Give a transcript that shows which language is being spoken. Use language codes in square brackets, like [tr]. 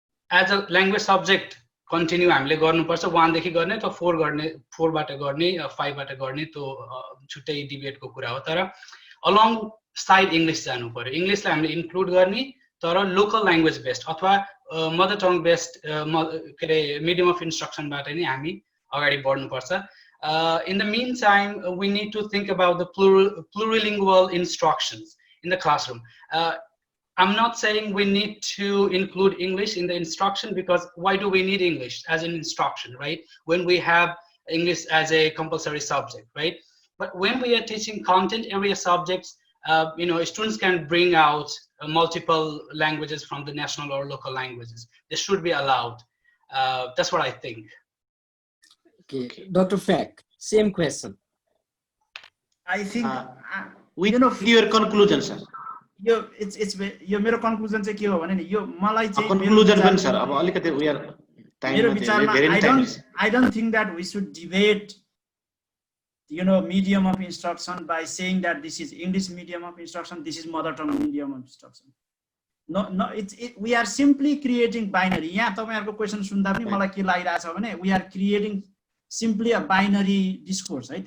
[en] as a language subject continue [ne] हामीले गर्नुपर्छ 1 देखि गर्ने त 4 गर्ने 4 बाट गर्ने 5 बाट गर्ने त्यो छुट्टै डिबेटको कुरा हो तर [en] along side English [ne] जानु पर्यो इङ्ग्लिसलाई हामीले इन्क्लुड गर्ने तर लोकल ल्याङ्ग्वेज बेस्ड अथवा मदर टङ बेस्ड के अरे मिडियम अफ इन्स्ट्रक्सनबाट नै हामी अगाडि बढ्नुपर्छ [en] in the meantime we need to think about the plurilingual instructions in the classroom I'm not saying we need to include English in the instruction because why do we need English as an instruction, right? When we have English as a compulsory subject, right? But when we are teaching content area subjects, students can bring out multiple languages from the national or local languages. This should be allowed. That's what I think. Okay. Dr. Feck, same question. I think with your conclusion, sir. it's [ne] यो मेरो conclusion चाहिँ के हो भने नि यो मलाई चाहिँ कन्क्लुजन पनि सर अब अलिकति [en] we are [ne] मेरो विचारमा [en] I don't think that we should debate medium of instruction by saying that this is English medium of instruction, this is mother tongue medium of instruction. No, we are simply creating binary. [ne] यहाँ तपाईहरुको question सुन्दा पनि मलाई के लागिरहेछ भने [en] we are creating simply a binary discourse, right?